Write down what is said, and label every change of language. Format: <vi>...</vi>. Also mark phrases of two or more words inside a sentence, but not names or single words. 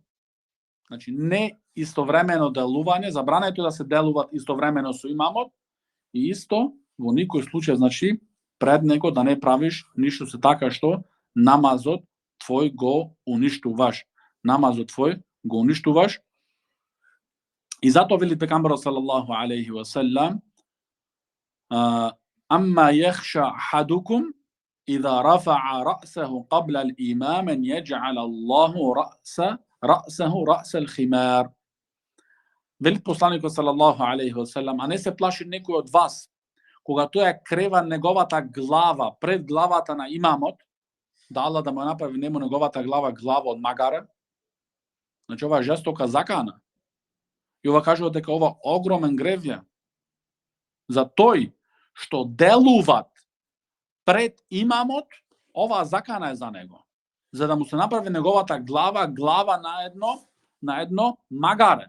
<mk>Значи не истовремено делување, забрането да се делуваат истовремено со имамот и исто во никој случај значи пред него да не правиш ништо се така што намазот твој го уништуваш. Намазот твој го уништуваш. И затоа вели пегамберот</mk> <ar>صلى الله عليه وسلم: أما يخشى أحدكم إذا رفع رأسه قبل الإمام أن يجعل الله رأسه رأس الخمار.</ar> <mk>Вели посланикот</mk> <ar>صلى الله عليه وسلم:</ar> <mk>а не се плаши некој од вас кога тој крева неговата глава пред главата на имамот, да Аллах да му направи нему неговата глава од магаре. Значи ова е жестока закана. И ова кажува дека ова огромен грев е за тој што делуват пред имамот, оваа закана е за него, за да му се направи неговата глава на едно магаре.</mk>